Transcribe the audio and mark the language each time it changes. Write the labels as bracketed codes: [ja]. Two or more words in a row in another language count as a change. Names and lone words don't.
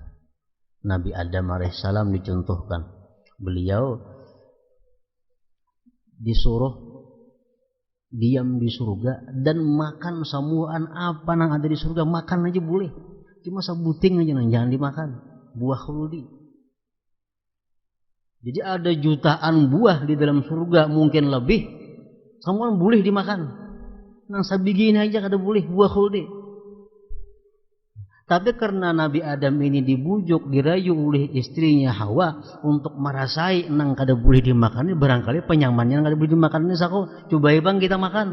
[id] Nabi Adam alaihissalam dicontohkan, beliau disuruh diam di surga dan makan semuaan apa yang ada di surga, makan aja boleh, cuma sebuting aja jangan dimakan, buah khuldi. Jadi ada jutaan buah di dalam surga, mungkin lebih, semua boleh dimakan. [bjn] Nang sabigi [id] ini aja kada boleh buah khuldi. Tapi karena Nabi Adam ini dibujuk, dirayu oleh istrinya Hawa untuk merasai [bjn] nang kada [id] boleh dimakan, barangkali penyamannya [bjn] nang kada [id] boleh dimakan ini sako, coba bang kita makan.